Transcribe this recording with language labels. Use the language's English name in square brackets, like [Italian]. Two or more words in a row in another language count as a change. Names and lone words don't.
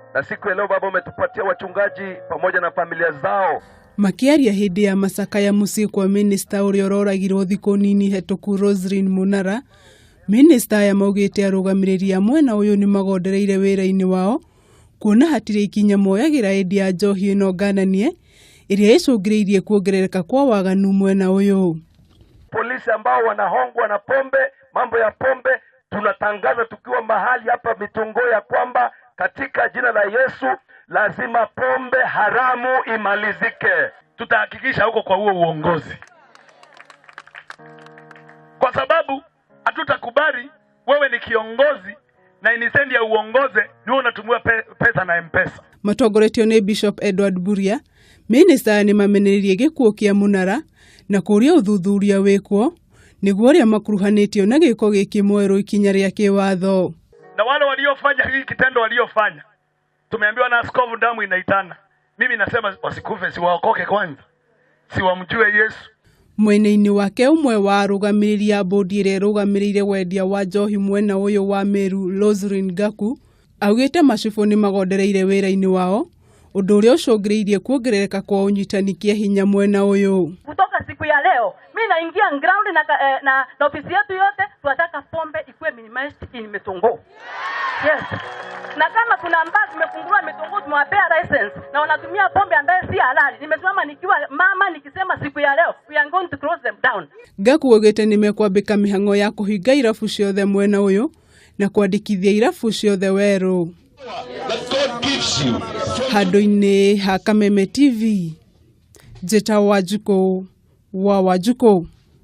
[Swahili] Na siku ya leo Baba umetupatia wachungaji pamoja na familia zao. [Kikuyu] Makiaria hindi ya masaka ya muciĩ kwa minista ũrĩa ũroragirwo thikũ nini hetũku Roselyn Munara, minista ya maugĩte arũgamĩrĩri a mwena ũyũ nĩ magondereire wĩra-inĩ wao kuona hatirĩ ikinya moyagĩra hĩndĩ ya njohi ĩno ngananie ĩrĩa ĩcũngĩrĩirie kuongerereka kwa waganu mwena ũyũ. [Swahili] Polisi ambao wanahongwa na pombe, mambo ya pombe, tunatangaza tukiwa mahali hapa Mitungo ya kwamba katika jina la Yesu lazima pombe haramu imalizike. Tutahakikisha huko kwa huo uongozi, kwa sababu hatutakubali wewe ni kiongozi na inisendi ya uongoze ndio unatumia pesa na M-Pesa. [Kikuyu] Matongoretio nĩ Bishop Edward Buria, minista nĩ mamenererie gĩkuũ kĩa Munara na kũria ũthuthuria wĩkwo nĩguo arĩa makuruhanĩtio na gĩko gĩkĩ mwerũ ikinya rĩa kĩwatho. [Swahili] Na wale waliofanya hiki kitendo waliofanya, tumeambiwa na askofu damu inaitana. Mimi nasema wasikufe, si waokoke kwanza, si wamjue Yesu. [Kikuyu] Mwena-inĩ wake ũmwe wa arũgamĩrĩri a bodi ĩrĩa ĩrũgamĩrĩire wendia wa njohi mwena ũyũ wa Meru, Roselyn Gaku, augĩte macibũ nĩ magondereire wĩra-inĩ wao, ũndũ ũrĩa ũcũngĩrĩirie kuongerereka kwa ũnyitani kĩa hinya mwena ũyũ. [Swahili] Kutoka siku ya leo mimi naingia ground na ofisi yetu yote tunataka pombe ikuwe [English] minimized in [Swahili] Mitungo. [English] Yes. [Swahili] Na kama kuna ambazo zimefungua Mitungo tumewapea license na wanatumia pombe ambayo si halali. Nimesimama nikiwa mama nikisema siku ya leo [English] we are going to close them down. [Kikuyu] Gaku augĩte nĩ mekwambĩka mĩhang'o ya kũhinga irabu ciothe mwena ũyũ na kwandĩkithia irabu ciothe werũ. Handũ-inĩ ha Kameme TV, Njĩta Wanjikũ wa Wanjikũ.